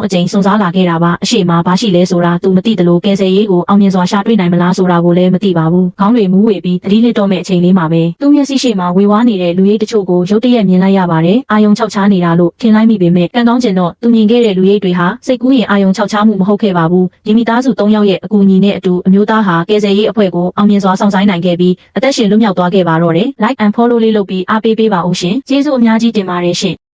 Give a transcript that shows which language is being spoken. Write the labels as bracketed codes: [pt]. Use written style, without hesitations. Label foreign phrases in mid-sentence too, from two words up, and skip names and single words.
[my] အကြိမ်စုံစမ်းလာခဲ့တာပါ။အရှိမှာဘာရှိလဲဆိုတာသူမသိသလိုကယ်ဆယ်ရေးကိုအောင်မြင်စွာရှာတွေ့နိုင်မလားဆိုတာကိုလည်းမသိပါဘူး။ခေါင်းတွေမူးဝေပြီးသတိလစ်တော့မဲ့အချိန်လေးမှာပဲသူ့မျက်စိရှိမှာဝေဝါးနေတဲ့လူရိပ်တချို့ကိုရုတ်တရက်မြင်လိုက်ရပါတယ်။အာယုံခြောက်ခြားနေတာလို့ထင်လိုက်မိပေမဲ့ကံကောင်းကျင်တော့သူမြင်ခဲ့တဲ့လူရိပ်တွေဟာစိတ်ကူးရင်အာယုံခြောက်ခြားမှုမဟုတ်ခဲ့ပါဘူး။ဒီမိသားစု3 ယောက်ရဲ့အကူအညီနဲ့အတူအမျိုးသားဟာကယ်ဆယ်ရေးအဖွဲ့ကိုအောင်မြင်စွာဆောင်ဆိုင်နိုင်ခဲ့ပြီးအသက်ရှင်လွတ်မြောက်သွားခဲ့ပါတော့တယ်။ [en] Like and follow [my] လေးလုပ်ပြီးအားပေးပါဦးရှင်။ကျေးဇူးအများကြီးတင်ပါတယ်ရှင်။